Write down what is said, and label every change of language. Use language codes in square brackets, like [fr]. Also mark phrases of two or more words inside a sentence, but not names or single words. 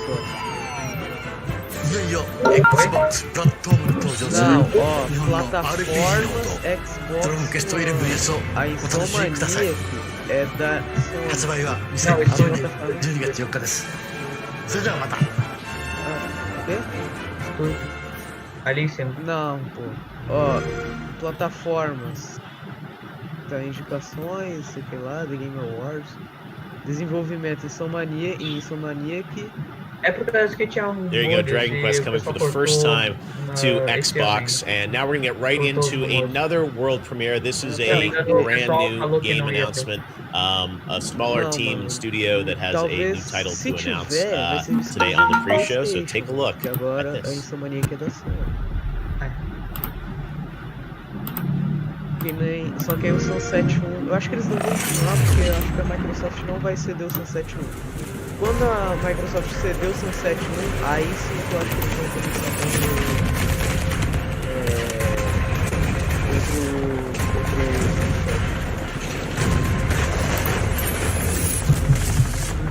[ja] いよいよ Xbox プラットフォームに登場する日本の RPG のことドローンクエスト 11S をお楽しみください。発売は2020年12月4日です。それではまた。 [pt] Não, pô. Ó, plataformas. Tá, indicações, sei lá, The Game Awards. Desenvolvimento Insomniac. É por causa que tinha [en] There you go, Dragon Quest coming for the first time to Xbox, and now we're gonna get right into another world premiere. This is a brand new game announcement. A smaller team and studio that has a new title to announce today on the pre-show. So take a look at this. [pt] Que nem, só que aí o Sunset 1, eu acho que eles não vão continuar porque eu acho que a Microsoft não vai ceder o Sunset 1. Quando a Microsoft ceder o Sunset 1, aí sim eu acho que eles vão começar a fazer outro...